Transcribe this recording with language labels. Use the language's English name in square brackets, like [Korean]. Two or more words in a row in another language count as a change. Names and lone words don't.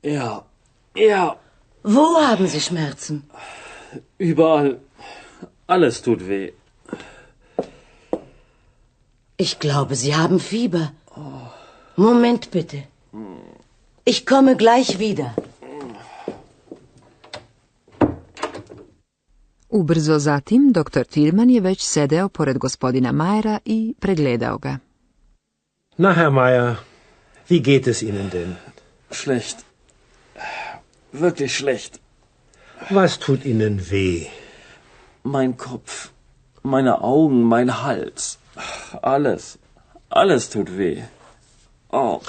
[German] Ja. Ja. Wo haben Sie Schmerzen? Überall. Alles tut weh. Ich glaube, Sie haben Fieber. Moment bitte. Ich komme gleich wieder. [Serbian] Ubrzo zatim, doktor Tilman je već sedeo pored gospodina Majera i pregledao ga. [German] Na, Herr Meier, wie geht es Ihnen denn? Schlecht. Wirklich schlecht. Was tut Ihnen weh? Mein Kopf, meine Augen, mein Hals. Alles. Alles tut weh. Oh.